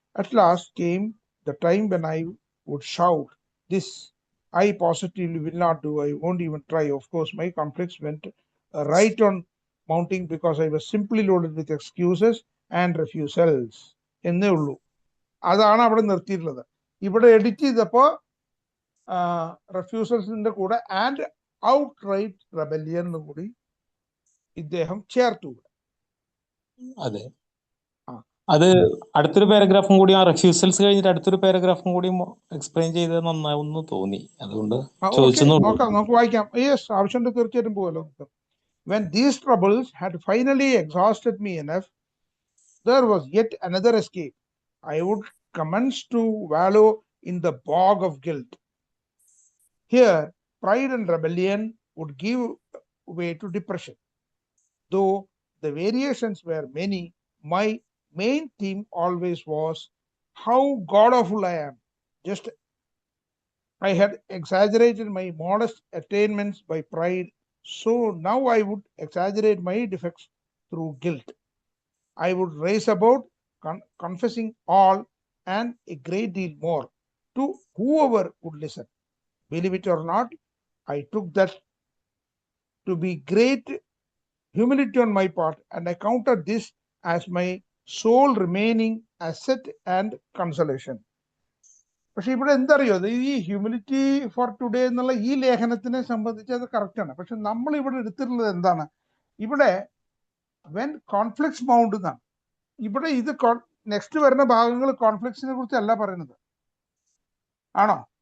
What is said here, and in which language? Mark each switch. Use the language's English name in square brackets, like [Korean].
[English] At last came the time when I would shout, "This I positively will not do. I won't even try." Of course, my conflicts went right on mounting because I was simply loaded with excuses and refusals. [Malayalam] എന്നേ ഉള്ളൂ. അതാണ് അവിടെ നിർത്തിയിട്ടുള്ളത്. ഇവിടെ edit ചെയ്തപ്പോ റെഫ്യൂസൽസിന്റെ കൂടെ [English] and outright rebellion [Malayalam] കൂടി ഇദ്ദേഹം ചേർത്തു. അതെ, അത് അടുത്തൊരു പാരഗ്രാഫും കൂടി, ആ റെഫ്യൂസൽസ് കഴിഞ്ഞിട്ട് അടുത്തൊരു പാരഗ്രാഫും കൂടി എക്സ്പ്ലെയിൻ ചെയ്തത് നന്നാവുന്നു തോന്നി. അതുകൊണ്ട് ചോദിച്ചെന്നുള്ളൂ. നമുക്ക് വായിക്കാം. യെസ്, ആവശ്യമുണ്ട്, തീർച്ചയായിട്ടും പോകല്ലോ. [English] When these troubles had finally exhausted me enough, there was yet another escape. I would commence to wallow in the bog of guilt. Here, pride and rebellion would give way to depression. Though the variations were many, my main theme always was how god-awful I am. Just I had exaggerated my modest attainments by pride, so now I would exaggerate my defects through guilt. I would race about confessing all and a great deal more to whoever would listen. Believe it or not, I took that to be great humility on my part, and I counted this as my sole remaining asset and consolation. [Malayalam] പക്ഷെ ഇവിടെ എന്തറിയോ, ഈ humility for today എന്നുള്ള ഈ ലേഖനത്തിനെ സംബന്ധിച്ച് അത് കറക്റ്റാണ്. പക്ഷെ നമ്മൾ ഇവിടെ എടുത്തിട്ടുള്ളത് എന്താണ്? ഇവിടെ [English] when conflicts mount [Malayalam] എന്നാണ്. ഇവിടെ ഇത് നെക്സ്റ്റ് വരുന്ന ഭാഗങ്ങൾ കോൺഫ്ലിക്ട്സിനെ കുറിച്ചല്ല പറയുന്നത്, ആണോ?